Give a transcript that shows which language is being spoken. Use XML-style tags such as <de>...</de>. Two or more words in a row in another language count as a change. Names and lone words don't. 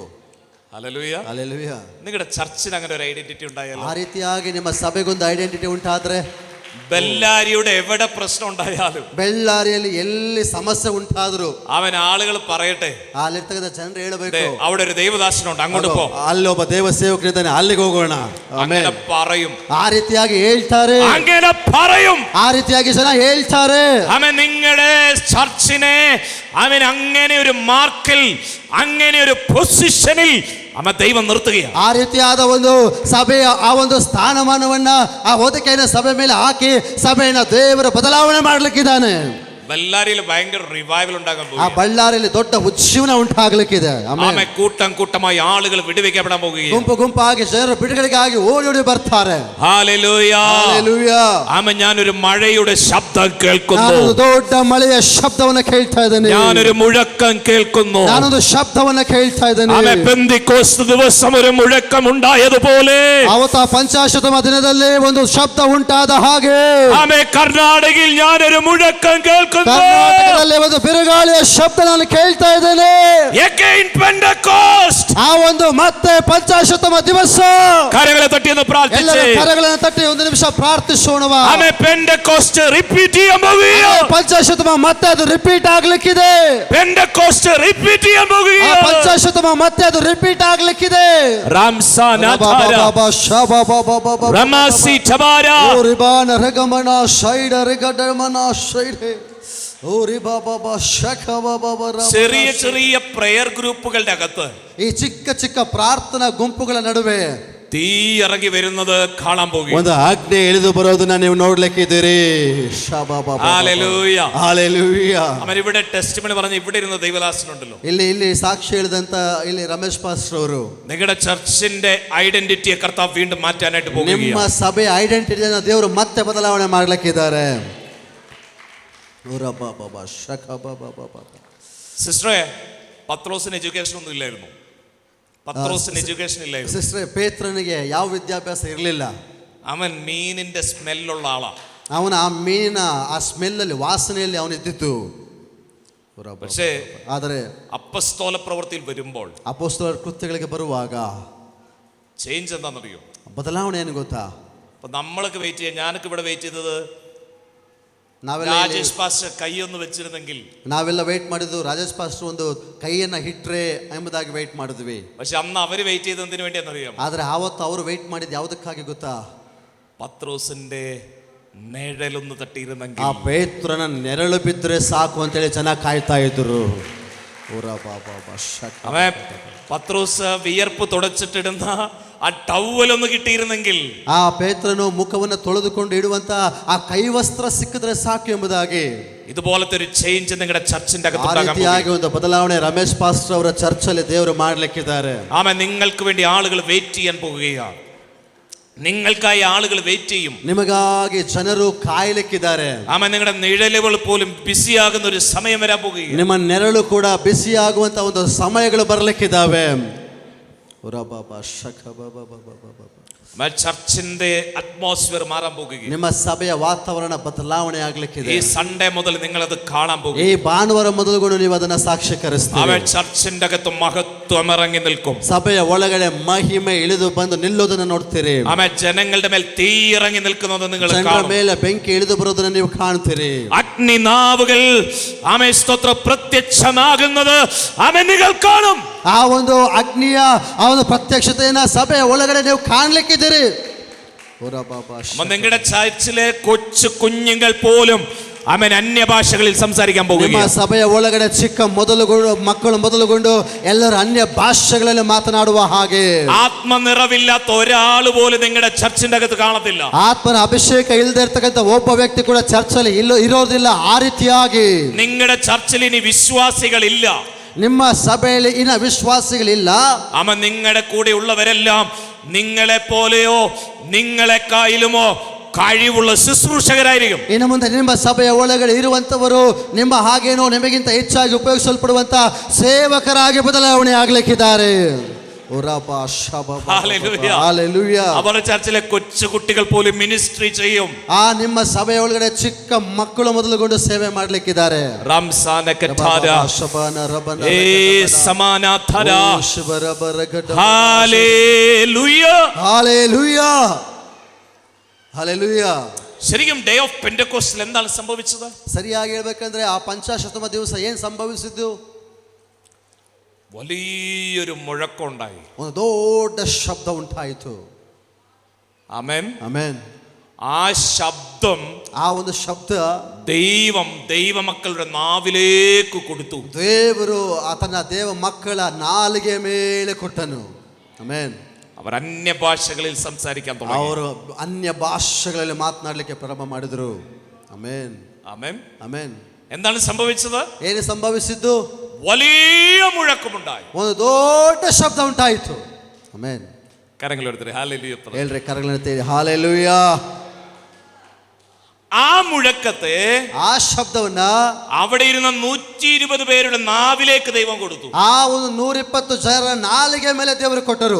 <ml>ഹല്ലേലൂയ,</ml> <kn>ಹಲ್ಲೆಲೂಯಾ.</kn> <ml>നിങ്ങളുടെ ചർച്ചിന് അങ്ങനെ ഒരു ഐഡന്റിറ്റി ഉണ്ടായാലോ?</ml> <kn>ಆ ರೀತಿಯಾಗಿ ನಿಮ್ಮ ಸಭೆಗೊಂದು ಐಡೆಂಟಿಟಿ ಉಂಟಾದ್ರೆ,</kn> <ml>ബെല്ലാരിയുടെ എവിടെ പ്രശ്നം ഉണ്ടായാലും,</ml> <kn>ಬೆಳ್ಳಾರಿಯಲ್ಲಿ ಎಲ್ಲಿ ಸಮಸ್ಯೆ ಉಂಟಾದ್ರು</kn> <ml>അവൻ ആളുകൾ പറയട്ടെ,</ml> <kn>ಅಲ್ಲಿರ್ತಕ್ಕಂಥ ಜನರು ಹೇಳಬೇಕು,</kn> <ml>അവിടെ ഒരു ദൈവദാസനുണ്ട്, അങ്ങോട്ട് പോ.</ml> <kn>ಅಲ್ಲೊಬ್ಬ ದೇವ ಸೇವಕರಿದ್ದಾನೆ, ಅಲ್ಲಿಗೆ ಹೋಗೋಣ.</kn> <ml>അങ്ങനെ പറയും,</ml> <kn>ಆ ರೀತಿಯಾಗಿ ಹೇಳ್ತಾರೆ,</kn> <ml>അങ്ങനെ പറയും,</ml> <kn>ಆ ರೀತಿಯಾಗಿ ಜನ ಹೇಳ್ತಾರೆ.</kn> <ml>അവൻ നിങ്ങളുടെ ചർച്ചിനെ അവൻ അങ്ങനെ ഒരു മാർക്കിൽ, അങ്ങനെ ഒരു പൊസിഷനിൽ അവൻ ദൈവം നിർത്തുകയാണ്.</ml> <kn>ಆ ರೀತಿಯಾದ ಒಂದು ಸಭೆಯ ಆ ಒಂದು ಸ್ಥಾನಮಾನವನ್ನ ಆ ಹೋದಿಕೆಯನ್ನು ಸಭೆ ಮೇಲೆ ಹಾಕಿ ಸಭೆಯನ್ನು ದೇವರು ಬದಲಾವಣೆ ಮಾಡ್ಲಿಕ್ಕಿದ್ದಾನೆ.</kn> <ml>ബെല്ലാരിയിൽ ഭയങ്കര റിവൈവൽ ഉണ്ടാകാൻ</ml> <kn>ಆ</kn> <ml>പോകും.</ml> <kn>ಬಳ್ಳಾರಿಯಲ್ಲಿ ದೊಡ್ಡ ಉಜ್ಜೀವನ ಉಂಟಾಗ್ಲಿಕ್ಕಿದೆ.</kn> <ml>ആമേൻ. കൂട്ടം കൂട്ടമായി ആളുകൾ വിടുവിക്കപ്പെടാൻ പോകുകയാണ്.</ml> <kn>ಗುಂಪು ಗುಂಪಾಗಿ ಜನರು ಬಿಡುಗಡೆಗಾಗಿ ಓಡಿ ಬರ್ತಾರೆ.</kn> <ml>ഹല്ലേലൂയ,</ml> <kn>ಹಲ್ಲೆಲೂಯಾ.</kn> <ml>ആമേൻ. ഞാനൊരു മഴയുടെ ശബ്ദം കേൾക്കുന്നു,</ml> <kn>ನಾನೊಂದು ದೊಡ್ಡ ಮಳೆಯ ಶಬ್ದವನ್ನು ಕೇಳ್ತಾ ಇದ್ದೇನೆ.</kn> <ml>ഞാനൊരു മുഴക്കം കേൾക്കുന്നു.</ml> <kn>ನಾನೊಂದು ಶಬ್ದವನ್ನು ಕೇಳ್ತಾ ಇದ್ದೇನೆ.</kn> <ml>ആമേൻ. പെന്തിക്കോസ്ത് ദിവസം ഒരു മുഴക്കം ഉണ്ടായതുപോലെ,</ml> <kn>ಅವತ್ತ ಪಂಚಾಶತಮ ದಿನದಲ್ಲಿ ಒಂದು ಶಬ್ದ ಉಂಟಾದ ಹಾಗೆ,</kn> <ml>ആമേൻ, കർണാടകയിൽ ഞാനൊരു മുഴക്കം കേൾക്കുന്നു.</ml> <kn>ಕರ್ನಾಟಕದಲ್ಲಿ ಒಂದು ಬಿರುಗಾಳಿಯ ಶಬ್ದ ನಾನು ಕೇಳ್ತಾ ಇದ್ದೇನೆ.</kn> <en>Again Pentecost.</en> <kn>ಆ ಒಂದು ಮತ್ತೆ ಪಂಚಾಶತಮ ದಿವಸ.</kn> <ml>കരങ്ങളെ തട്ടി ഒന്ന് പ്രാർത്ഥിച്ച്,</ml> <kn>ಎಲ್ಲರ ಕರಗಳನ್ನು ತಟ್ಟಿ ಒಂದು ನಿಮಿಷ ಪ್ರಾರ್ಥಿಸೋಣ.</kn> <ml>ആമേൻ. പെന്റെക്കോസ്റ്റ് റിപ്പീറ്റ് ചെയ്യാൻ പോകുകയാണ്.</ml> <kn>ಪಂಚಾಶತಮ ಮತ್ತೆ ಅದು ರಿಪೀಟ್ ಆಗ್ಲಿಕ್ಕಿದೆ.</kn> <ml>പെന്റെക്കോസ്റ്റ് റിപ്പീറ്റ് ചെയ്യാൻ പോകുകയാണ്.</ml> <kn>ಪಂಚಾಶತಮ ಮತ್ತೆ ಅದು ರಿಪೀಟ್ ಆಗ್ಲಿಕ್ಕಿದೆ. റമാസി ടബാര ಓರಿಬಾನ ರಗಮನ ಶೈಡ ರಿಗಡಮನ ಶೈಡೆ ಓರಿ ಬಾಬಾ ಶಖ ಬಾಬಾ.</kn> <ml>ചെറിയ ചെറിയ</ml> <en>prayer groups</en> <ml>അകത്ത്</ml> <kn>ಈ ಚಿಕ್ಕ ಚಿಕ್ಕ ಪ್ರಾರ್ಥನಾ ಗುಂಪುಗಳ ನಡುವೆ</kn> <ml>തീ ഇറങ്ങി വരുന്നത് കാണാൻ പോകുകയാണ്.</ml> <kn>ಒಂದು ಆಜ್ಞೆ ಇಳಿದು ಬರೋದನ್ನ ನೀವು ನೋಡ್ಲಿಕ್ಕಿದ್ದೀರಿ.</kn> <ml>ഹല്ലേലൂയ,</ml> <kn>ಹಲ್ಲೆಲೂಯ.</kn> <ml>അവൻ ഇവിടെ ടെസ്റ്റിമണി പറഞ്ഞ് ഇവിടെ ഇരുന്ന ദൈവദാസനുണ്ടല്ലോ,</ml> <kn>ಇಲ್ಲಿ ಸಾಕ್ಷಿ ಹೇಳಿದಂತ ಇಲ್ಲಿ ರಮೇಶ್ ಪಾಸ್ಟರ್ ಅವರು,</kn> <ml>നിങ്ങളുടെ ചർച്ചിന്റെ ഐഡന്റിറ്റിയെ കർത്താവ് വീണ്ടും മാറ്റാനായിട്ട്</ml> <kn>ನಿಮ್ಮ</kn> <ml>പോകുകയാണ്.</ml> <kn>ಸಭೆ ಐಡೆಂಟಿಟಿಯನ್ನು ದೇವರು ಮತ್ತೆ ಬದಲಾವಣೆ ಮಾಡ್ಲಿಕ್ಕಿದ್ದಾರೆ.</kn> <ml>സിസ്റ്ററെ, പത്രോസിന് എഡ്യൂക്കേഷൻ ഒന്നും ഇല്ലായിരുന്നു. പത്രോസിന് എഡ്യൂക്കേഷൻ ഇല്ലായിരുന്നു.</ml> <kn>ಸಿಸ್ಟರ್ ಪೇತ್ರನಿಗೆ ಯಾವ ವಿದ್ಯಾಭ್ಯಾಸ ಇರಲಿಲ್ಲ.</kn> <ml>അവൻ മീനിന്റെ സ്മെല്ലുള്ള ആളാ.</ml> <kn>ಅವನ ಆ ಮೀನಿನ ಆ ಸ್ಮೆಲ್ಲಲ್ಲಿ ವಾಸನೆಯಲ್ಲಿ ಅವನಿದ್ದಿತ್ತು.</kn> <ml>പക്ഷേ</ml> <kn>ಆದರೆ</kn> <ml>അപ്പസ്തോല പ്രവൃത്തിയിൽ വരുമ്പോൾ</ml> <kn>ಅಪೊಸ್ತಲರ ಕೃತ್ಯಗಳಿಗೆ ಬರುವಾಗ</kn> <ml>ചേഞ്ച് എന്താണെന്നറിയോ?</ml> <kn>ಬದಲಾವಣೆ ಏನು ಗೊತ್ತಾ?</kn> <ml>അപ്പൊ നമ്മളൊക്കെ വെയിറ്റ് ചെയ്യാം. ഞാനൊക്കെ ഇവിടെ വെയിറ്റ് ചെയ്തത്</ml> <kn>ನಾವೆಲ್ಲ</kn> <ml>രാജേഷ് പാസ്റ്റർ കൈയൊന്ന് വെച്ചിരുന്നെങ്കിൽ,</ml> <kn>ನಾವೆಲ್ಲ ವೇಟ್ ಮಾಡಿದ್ವು, ರಾಜೇಶ್ ಪಾಸ್ಟರ್ ಒಂದು ಕೈಯನ್ನ ಹಿಟ್ರೆ ಎಂಬುದಾಗಿ ವೇಟ್ ಮಾಡಿದ್ವಿ.</kn> <ml>പക്ഷെ അന്ന് അവര് വെയിറ്റ് ചെയ്തതിന് വേണ്ടി എന്നറിയാം?</ml> <kn>ಆದ್ರೆ ಆವತ್ತು ಅವರು ವೇಟ್ ಮಾಡಿದ್ದು ಯಾವುದಕ್ಕಾಗಿ ಗೊತ್ತಾ?</kn> <ml>പത്രോസിന്റെ നിഴലൊന്ന്</ml> <kn>ಆ</kn> <ml>തട്ടിയിരുന്നെങ്കിൽ,</ml> <kn>ಪೇತ್ರನ ನೆರಳು ಬಿದ್ದರೆ ಸಾಕು ಅಂತೇಳಿ ಚೆನ್ನಾಗಿ ಕಾಯ್ತಾ ಇದ್ರು.</kn> <ml>അവൻ പത്രോസ് വിയർപ്പ് തുടച്ചിട്ടിടുന്ന ആ ടവലൊന്ന് കിട്ടിയിരുന്നെങ്കിൽ,</ml> <kn>ಆ ಪೇತ್ರನು ಮುಖವನ್ನು ತೊಳೆದುಕೊಂಡು ಇಡುವಂತ ಆ ಕೈವಸ್ತ್ರ ಸಿಕ್ಕಿದ್ರೆ ಸಾಕು ಎಂಬುದಾಗಿ,</kn> <ml>ഇതുപോലത്തെ ഒരു ചേഞ്ച് നിങ്ങളുടെ ചർച്ചിന്റെ</ml> <kn>ಆ</kn> <ml>അകത്തുണ്ടാകാൻ</ml> <kn>ರೀತಿಯಾಗಿ ಒಂದು ಬದಲಾವಣೆ ರಮೇಶ್ ಪಾಸ್ಟರ್ ಅವರ ಚರ್ಚಲ್ಲಿ ದೇವರು ಮಾಡ್ಲಿಕ್ಕಿದ್ದಾರೆ.</kn> <ml>ആമേൻ. നിങ്ങൾക്ക് വേണ്ടി ആളുകൾ വെയിറ്റ് ചെയ്യാൻ പോകുകയാണ്. നിങ്ങൾക്കായി ആളുകൾ വെയിറ്റ് ചെയ്യും.</ml> <kn>ನಿಮಗಾಗಿ ಜನರು ಕಾಯಲಿಕ್ಕಿದ್ದಾರೆ.</kn> <ml>ആമേൻ. നിങ്ങളുടെ നിഴലുകൾ പോലും ബിസിയാകുന്ന ഒരു സമയം വരാൻ പോകുകയാണ്.</ml> <kn>ನಿಮ್ಮ ನೆರಳು ಕೂಡ ಬಿಸಿಯಾಗುವಂತ ಒಂದು ಸಮಯಗಳು ಬರ್ಲಿಕ್ಕಿದ್ದಾವೆ.</kn> <ml>ചർച്ചിന്റെ അറ്റ്മോസ്ഫിയർ മാറാൻ പോകുകയാണ്.</ml> <kn>ನಿಮ್ಮ ಸಭೆಯ ವಾತಾವರಣ ಬದಲಾವಣೆ ಆಗ್ಲಿಕ್ಕಿದೆ.</kn> <ml>ഈ സൺഡേ മുതൽ നിങ്ങൾ അത് കാണാൻ പോകും.</ml> <kn>ಈ ಭಾನುವಾರ ಮೊದಲುಗೊಂಡು ನೀವು ಅದನ್ನ ಸಾಕ್ಷೀಕರಿಸ್ತೀರಿ.</kn> <ml>അവൻ ചർച്ചിന്റെ അകത്ത് മഹത്വം ഇറങ്ങി നിൽക്കും.</ml> <kn>ಸಭೆಯ ಒಳಗಡೆ ಮಹಿಮೆ ಇಳಿದು ಬಂದು ನಿಲ್ಲೋದನ್ನ ನೋಡ್ತೀರಿ.</kn> <ml>അവൻ ജനങ്ങളുടെ മേൽ തീ ഇറങ്ങി നിൽക്കുന്നത് നിങ്ങൾ</ml> <kn>ಜನರ</kn> <ml>കാണും.</ml> <kn>ಮೇಲೆ ಬೆಂಕಿ ಇಳಿದು ಬರೋದನ್ನ ನೀವು ಕಾಣ್ತೀರಿ.</kn> <ml>അഗ്നിനാവുകൾ ആമേൻ സ്തോത്ര പ്രത്യക്ഷമാകുന്നത് ആമേൻ നിങ്ങൾ കാണും.</ml> <kn>ಆ ಒಂದು ಅಗ್ನಿಯ ಆ ಒಂದು ಪ್ರತ್ಯಕ್ಷತೆಯನ್ನ ಸಭೆಯ ಒಳಗಡೆ ನೀವು ಕಾಣ್ಲಿಕ್ಕಿದ್ದೀರಿ.</kn> <ml>നിങ്ങളുടെ ചർച്ചിലെ കൊച്ചു കുഞ്ഞുങ്ങൾ പോലും ആമേൻ അന്യഭാഷകളിൽ സംസാരിക്കാൻ</ml> <kn>ನಿಮ್ಮ</kn> <ml>പോകുകയാണ്.</ml> <kn>ಸಭೆಯ ಒಳಗಡೆ ಚಿಕ್ಕ ಮಕ್ಕಳು ಮೊದಲುಗೊಂಡು ಎಲ್ಲರೂ ಅನ್ಯ ಭಾಷೆಗಳಲ್ಲಿ ಮಾತನಾಡುವ ಹಾಗೆ.</kn> <ml>ആത്മനിറവില്ലാത്ത ഒരാൾ പോലും നിങ്ങളുടെ ചർച്ചിന്റെ അകത്ത് കാണത്തില്ല.</ml> <kn>ಆತ್ಮನ ಅಭಿಷೇಕ ಇಲ್ಲದೆ ಇರ್ತಕ್ಕಂಥ ಒಬ್ಬ ವ್ಯಕ್ತಿ ಕೂಡ ಚರ್ಚಲ್ಲಿ ಇರೋದಿಲ್ಲ. ಆ ರೀತಿಯಾಗಿ</kn> <ml>നിങ്ങളുടെ ചർച്ചിൽ ഇനി വിശ്വാസികളില്ല.</ml> <kn>ನಿಮ್ಮ ಸಭೆಯಲ್ಲಿ ಇನ್ನ ವಿಶ್ವಾಸಿಗಳಿಲ್ಲ.</kn> <ml>ആമേൻ. നിങ്ങളുടെ കൂടെ ഉള്ളവരെല്ലാം നിങ്ങളെ പോലെയോ നിങ്ങളെക്കായിലുമോ കഴിവുള്ള ശുശ്രൂഷകരായിരിക്കും.</ml> <kn>ಇನ್ನು ಮುಂದೆ ನಿಮ್ಮ ಸಭೆಯ ಒಳಗಡೆ ಇರುವಂತವರು ನಿಮ್ಮ ಹಾಗೇನೋ ನಿಮಗಿಂತ ಹೆಚ್ಚಾಗಿ ಉಪಯೋಗಿಸಲ್ಪಡುವಂತ ಸೇವಕರಾಗಿ ಬದಲಾವಣೆ ಆಗ್ಲಿಕ್ಕಿದ್ದಾರೆ.</kn> <ml>അവരുടെ ചർച്ചിലെ കൊച്ചു കുട്ടികൾ പോലും മിനിസ്ട്രി ചെയ്യും.</ml> <kn>ಆ ನಿಮ್ಮ ಸಭೆಯ ಒಳಗಡೆ ಚಿಕ್ಕ ಮಕ್ಕಳು ಮೊದಲುಗೊಂಡು ಸೇವೆ ಮಾಡ್ಲಿಕ್ಕಿದ್ದಾರೆ.</kn> <ml>ശരിക്കും</ml> <en>day of Pentecost</en> <ml>എന്താണ് സംഭവിച്ചത്?</ml> <kn>ಸರಿಯಾಗಿ ಹೇಳ್ಬೇಕಂದ್ರೆ ಆ ಪಂಚಾಶತಮ ದಿವಸ ಏನ್ ಸಂಭವಿಸಿದ್ದು?</kn> <ml>വലിയൊരു മുഴക്കം ഉണ്ടായി.</ml> <kn>ಒಂದು ದೊಡ್ಡ ಶಬ್ದ ಉಂಟಾಯಿತು.</kn> <ml>ആമേൻ.</ml> <kn>ಆಮೆನ್.</kn> <ml>ആ ശബ്ദം,</ml> <kn>ಆ ಒಂದು ಶಬ್ದ</kn> <ml>ദൈവമക്കളുടെ നാവിലേക്ക് കൊടുത്തു.</ml> <kn>ದೇವರು ತನ್ನ ದೇವ ಮಕ್ಕಳ ನಾಲಿಗೆ ಮೇಲೆ ಕೊಟ್ಟನು. ಆಮೆನ್.</kn> <ml>അവർ അന്യഭാഷകളിൽ സംസാരിക്കാൻ തുടങ്ങി.</ml> <kn>ಅವರು ಅನ್ಯ ಭಾಷೆಗಳಲ್ಲಿ ಮಾತನಾಡಲಿಕ್ಕೆ ಪ್ರಾರಂಭ ಮಾಡಿದರು. ಆಮೆನ್.</kn> <ml>ആമേൻ.</ml> <kn>ಆಮೆನ್.</kn> <ml>എന്താണ് സംഭവിച്ചത്?</ml> <kn>ಏನು ಸಂಭವಿಸಿದ್ದು?</kn> <ml>വലിയ മുഴക്കമുണ്ടായി.</ml> <kn>ಒಂದು ದೊಡ್ಡ ಶಬ್ದ ಉಂಟಾಯಿತು. ಆಮೆನ್.</kn> <ml>കരങ്ങളെടുത്തിട്ട് ഹല്ലേലൂയ</ml> <kn>ಹೇಳ್ರಿ, ಕರಗಳನ್ನೆತ್ತಿ ಹಾಲೆಲೂಯ.</kn> <ml>ആ മുഴക്കത്തെ,</ml> <kn>ಆ ಶಬ್ದವನ್ನ</kn> <ml>അവിടെ ഇരുന്ന 120 പേരുടെ നാവിലേക്ക് ദൈവം കൊടുത്തു.</ml> <kn>ಆ ಒಂದು 120 ಜನರ ನಾಲಿಗೆ ಮೇಲೆ ದೇವರು ಕೊಟ್ಟರು.</kn>